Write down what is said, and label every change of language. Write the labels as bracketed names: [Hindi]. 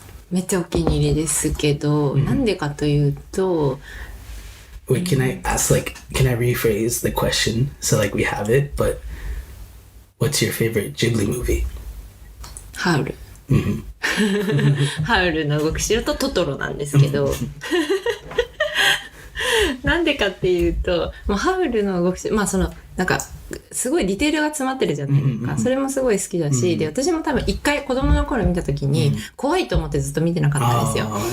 [Japanese] めっちゃお気に入りですけど、なんでかというと [English] Wait, can I rephrase the question so like we have it? But what's your favorite Ghibli movie? [Japanese] ハウル。ハウルの動く城とトトロなんですけどなんでかっていうと、もうハウルの動く城、まあそのなんかすごいディテールが詰まってるじゃないですか。それもすごい好きだし、で私も多分一回子供の頃見た時に怖いと思ってずっと見てなかったんですよ。